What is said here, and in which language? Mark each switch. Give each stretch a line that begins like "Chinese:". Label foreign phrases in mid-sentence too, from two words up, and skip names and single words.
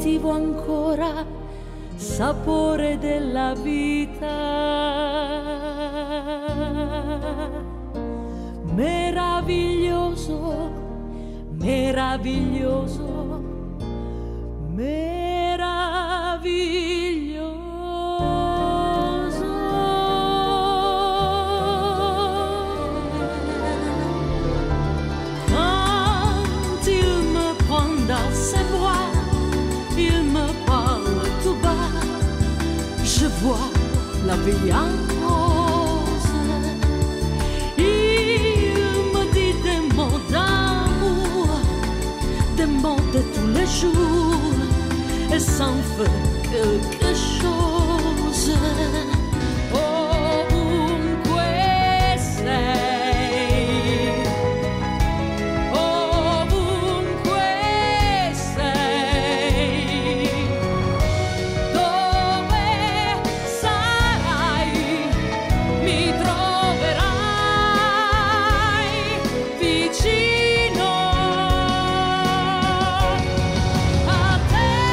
Italian: sento ancora sapore della vita. Meraviglioso, meraviglioso, meraviglioso.
French: Quand il me prend dans ses bras, il me parle tout bas, je vois la vie en rose. Il me dit des mots d'amour, des mots de tous les jours, et ça me fait quelque chose.
Italian: Ovunque sei, ovunque sei, dove sarai, mi troverai vicino a te.